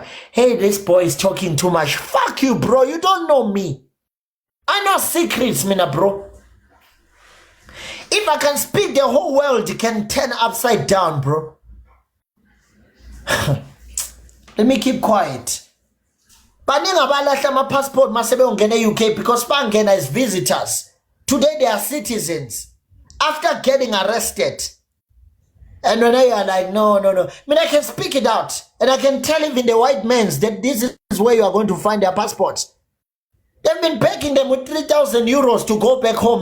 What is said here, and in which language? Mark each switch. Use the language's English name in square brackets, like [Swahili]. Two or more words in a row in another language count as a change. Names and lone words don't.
[English] Hey, this boy is talking too much. Fuck you, bro. You don't know me. I know secrets, mina, bro. If I can speak, the whole world can turn upside down, bro. Let me keep quiet. [North Ndebele] Baningi abalahla ama passport masebe ungena UK because bangena [English] as visitors. Today they are citizens. After getting arrested. And when they are like, no. I mean, I can speak it out. And I can tell even the white men that this is where you are going to find their passports. They've been begging them with 3,000 euros to go back home.